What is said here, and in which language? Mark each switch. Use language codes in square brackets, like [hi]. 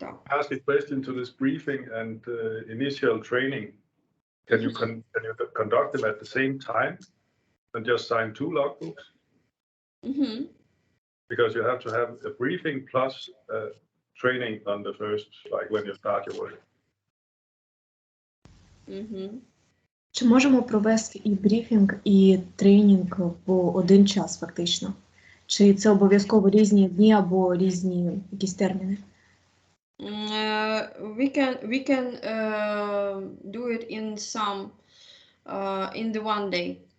[en] Ask a question to this briefing and initial training. Can you conduct them at the same time and just sign 2 logbooks? Mm-hmm. Because you have to have a briefing plus training on the first, like when you start your work. Mm-hmm. [uk] Чи можемо провести і брифінг, і тренінг в один час фактично? Чи це обов'язково різні дні або різні якісь терміни? [en] We can do it in some in the one day.